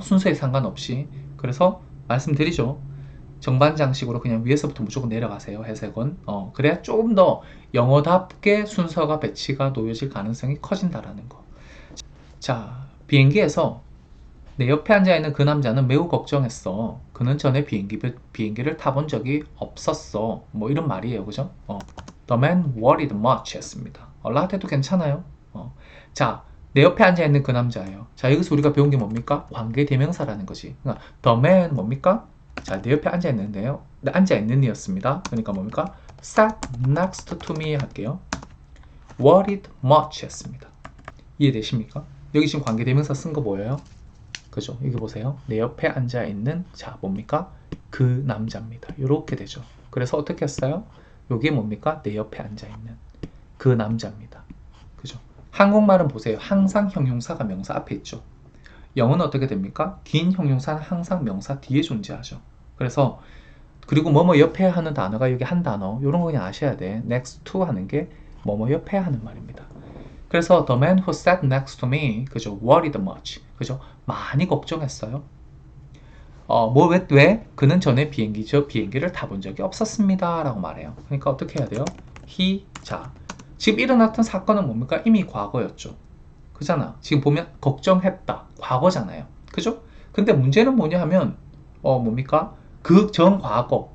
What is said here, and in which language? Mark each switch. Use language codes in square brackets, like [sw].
[ko] 순서에 상관없이. 그래서 말씀드리죠. 정반장식으로 그냥 위에서부터 무조건 내려가세요. 해석은. 그래야 조금 더 영어답게 순서가 배치가 놓여질 가능성이 커진다라는 거. 자, 비행기에서 내 옆에 앉아있는 그 남자는 매우 걱정했어. 그는 전에 비행기를 타본 적이 없었어. 뭐 이런 말이에요. 그죠? [en] The man worried much [ko] 했습니다. 라떼도 괜찮아요. 자, 내 옆에 앉아있는 그 남자예요. 자, 여기서 우리가 배운 게 뭡니까? 관계대명사라는 거지. 그러니까 [en] the man [ko] 뭡니까? 자, 내 옆에 앉아있는데요. 앉아있는 이었습니다. 그러니까 뭡니까? [en] sat next to me [ko] 할게요. [en] worried much [ko] 했습니다. 이해되십니까? 여기 지금 관계대명사 쓴 거 보여요? 그죠? 여기 보세요. 내 옆에 앉아있는, 자, 뭡니까? 그 남자입니다. 이렇게 되죠. 그래서 어떻게 했어요? 이게 뭡니까? 내 옆에 앉아있는 그 남자입니다. 그죠? 한국말은 보세요. 항상 형용사가 명사 앞에 있죠. 영어는 어떻게 됩니까? 긴 형용사는 항상 명사 뒤에 존재하죠. 그래서 그리고 뭐뭐 옆에 하는 단어가 여기 한 단어, 이런 거 그냥 아셔야 돼. [en] next to [ko] 하는 게 뭐뭐 옆에 하는 말입니다. 그래서 [en] the man who sat next to me, [ko] 그죠? [en] worried much, 그죠? [ko] 많이 걱정했어요. 왜? 그는 전에 비행기를 타본 적이 없었습니다. 라고 말해요. 그러니까 어떻게 해야 돼요? 자, 지금 일어났던 사건은 뭡니까? 이미 과거였죠. 그잖아. 지금 보면 걱정했다. 과거잖아요. 그죠? 근데 문제는 뭐냐 하면, 뭡니까? 그 전 과거.